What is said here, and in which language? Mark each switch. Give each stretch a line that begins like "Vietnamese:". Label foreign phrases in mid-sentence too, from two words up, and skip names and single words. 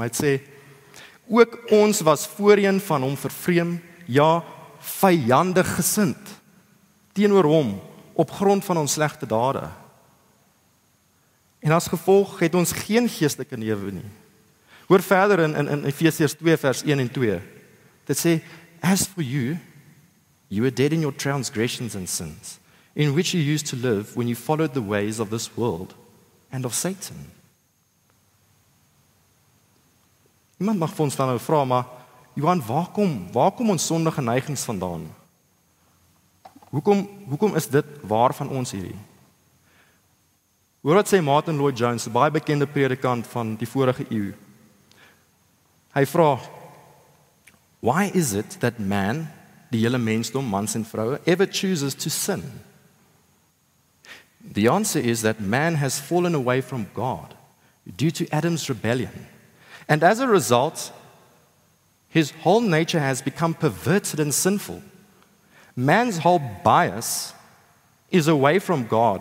Afrikaans: Hy sê, ook ons was voorheen van hom vervreem, ja, vyandig gesind teenoor hom op grond van ons slegte dade. En as gevolg het ons geen geestelike lewe nie. Hoor verder in Efesiërs 2 vers 1 en 2. Dit sê,
English: as for you were dead in your transgressions and sins, in which you used to live when you followed the ways of this world and of Satan.
Afrikaans: Iemand mag vir ons dan nou vra, maar Johan, waar kom ons sondige neigings vandaan? Hoekom is dit waar van ons hierdie? Hoor wat sê Martin Lloyd-Jones, 'n baie bekende predikant van die vorige eeu. Hy vra,
English: why is it that man,
Afrikaans: die hele mensdom, mans en vroue,
English: ever chooses to sin? The answer is that man has fallen away from God due to Adam's rebellion. And as a result, his whole nature has become perverted and sinful. Man's whole bias is away from God.